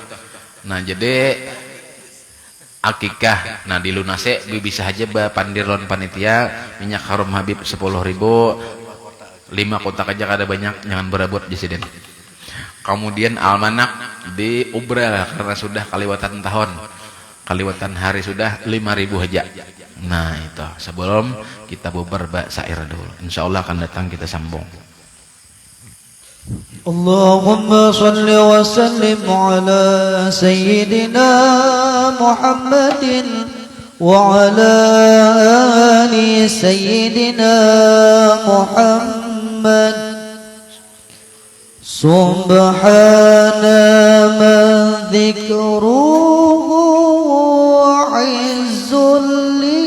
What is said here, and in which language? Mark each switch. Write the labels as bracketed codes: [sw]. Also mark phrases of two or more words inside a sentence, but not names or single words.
[bjn] Nah, jadi akikah nah dilunase bisa aja pandirlon panitia minyak harum Habib 10.000 5 kotak aja kada banyak, jangan berebut Presiden. Kemudian almanak di ubral karena sudah kaliwatan tahun, kaliwatan hari sudah 5.000 aja. Nah itu sebelum kita bubar syair dulu, insyaallah akan datang kita sambung. [ar] اللهم صل وسلم على سيدنا محمد وعلى آل سيدنا محمد. سبحان من ذكره عز